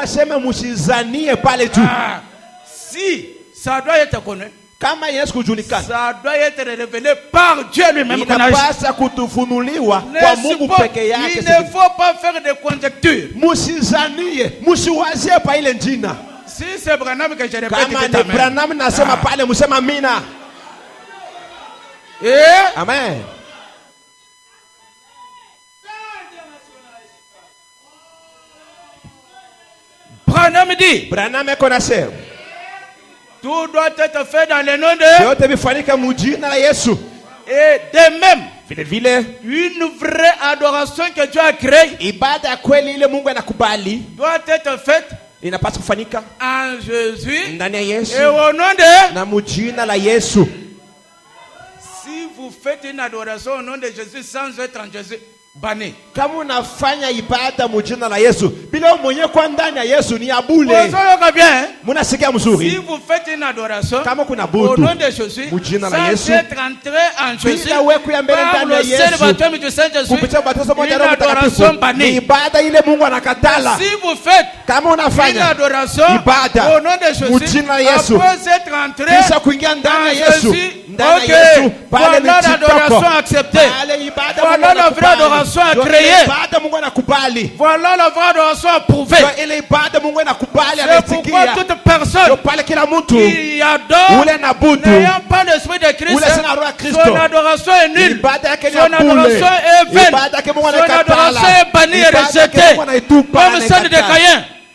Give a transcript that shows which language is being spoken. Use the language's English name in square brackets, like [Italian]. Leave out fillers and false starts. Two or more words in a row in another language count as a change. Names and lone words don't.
[French] Si ça doit être connu, ça doit être révélé par Dieu lui-même. Il ne faut pas faire de conjectures. Si c'est Branham que je répète, [Swahili] kama ni Branham nasema pale musema amina. Amen. [French] Branham dit, Branham est connaisseur. Tout doit être fait dans le nom de [Swahili] yote bifanyike mujina la Yesu. [French] Et de même, une vraie adoration que Dieu a créée [Swahili] ibada kweli ile Mungu anakubali [French] doit être faite [Swahili] inapaswa kufanyika [French] en Jésus [Swahili] ndani ya Yesu [French] et au nom de [Swahili] na mujina la Yesu. [French] Si vous faites une adoration au nom de Jésus sans être en Jésus, banni. [Swahili] Kama unafanya ibada mujina la Yesu bila mwenye kwa ndani ya Yesu ni abule. Munasikia mzuri? [French] Si vous faites une adoration [Swahili] kama kuna [French] au nom de Jésus [Swahili] mujina la Yesu [French] sans être entré en Jésus [Swahili] bila wewe mbele ndani ya Yesu kupitia ubatizo moja Roho Mtakatifu ni ibada ile Mungu anakatala. [French] Si vous faites [Swahili] kama unafanya [French] une adoration [Swahili] ibada [French] au nom de Jésus [Swahili] mujina la Yesu [French] après être entré [Swahili] kisha kuingia ndani ya Yesu ndani ya Yesu pale ni [French] adoration acceptée. Voilà la vraie adoration créée. Voilà la vraie adoration approuvée. C'est pourquoi toute personne qui adore n'ayant pas l'esprit de Christ, son adoration est nulle, son adoration est vaine, son adoration est bannie et rejetée comme celle de Caïn.